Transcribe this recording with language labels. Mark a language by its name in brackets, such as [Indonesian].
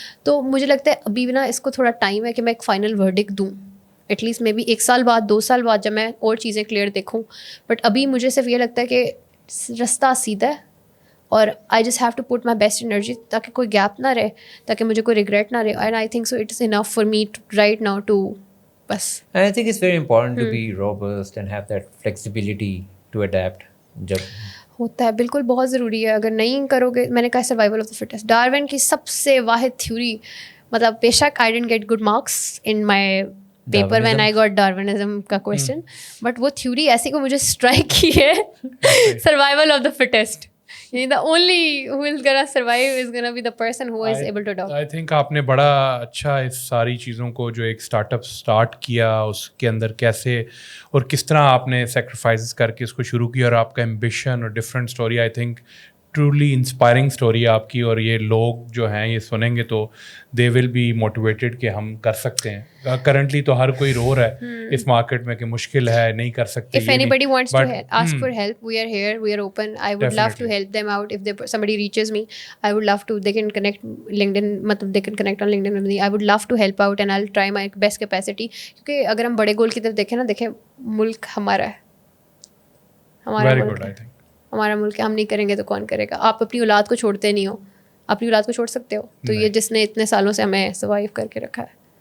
[Urdu] تو مجھے لگتا ہے ابھی بھی نا اس کو تھوڑا ٹائم ہے کہ میں ایک فائنل ورڈکٹ دوں, ایٹ لیسٹ مے بی 1 سال بعد 2 سال بعد جب میں اور چیزیں کلیئر دیکھوں. بٹ ابھی مجھے صرف یہ لگتا ہے کہ رستہ سیدھا ہے اور [English] I just have to put my best energy [Urdu] تاکہ کوئی گیپ نہ رہے, تاکہ مجھے کوئی ریگریٹ نہ رہے. [English] And I think so it is enough for me right now to بس. And I think it's very important to be robust and have that flexibility to adapt. [Urdu] جب ہوتا ہے بالکل بہت ضروری ہے. اگر نہیں کرو گے, میں نے کہا survival of the fittest, Darwin کی سب سے واحد تھیوری, مطلب [English] بے شک I didn't get good marks in my paper when I [Urdu] got Darwinism کا کوشچن, بٹ وہ تھیوری ایسی کو مجھے اسٹرائک کی ہے, survival of the fittest. [English] The only who is gonna survive is gonna be the person who is able to adopt. [Urdu] I think آپ نے بڑا اچھا اس ساری چیزوں کو جو ایک اسٹارٹ اپ اسٹارٹ کیا اس کے اندر کیسے اور کس طرح آپ نے سیکریفائسز کر کے اس کو شروع کیا, اور آپ کا ایمبیشن اور different story, [English] I think [Urdu] truly inspiring story ہے آپ کی. اور یہ لوگ جو ہیں یہ سنیں گے تو [English] they will be motivated [Urdu] کہ ہم کر سکتے ہیں. کرنٹلی تو ہر کوئی رو رہا ہے اس مارکیٹ میں کہ مشکل ہے, نہیں کر سکتے. [English] If anybody wants to ask for help, we are here, we are open. I would love to help them out. If somebody reaches me, I would love to, they can connect LinkedIn, [Urdu] matlab [English] they can connect on LinkedIn with me. I would love to help out and I'll try my best capacity. [Urdu] کیونکہ اگر ہم بڑے گول کی طرف دیکھیں نا, دیکھیں ملک ہمارا ہے, ہمارا ملک ہے, ہمارا ملک ہے, ہم نہیں کریں گے تو کون کرے گا. آپ اپنی اولاد کو چھوڑتے نہیں ہو, اپنی اولاد کو چھوڑ سکتے ہو, تو یہ جس نے اتنے سالوں سے ہمیں سروائیو کر کے رکھا ہے.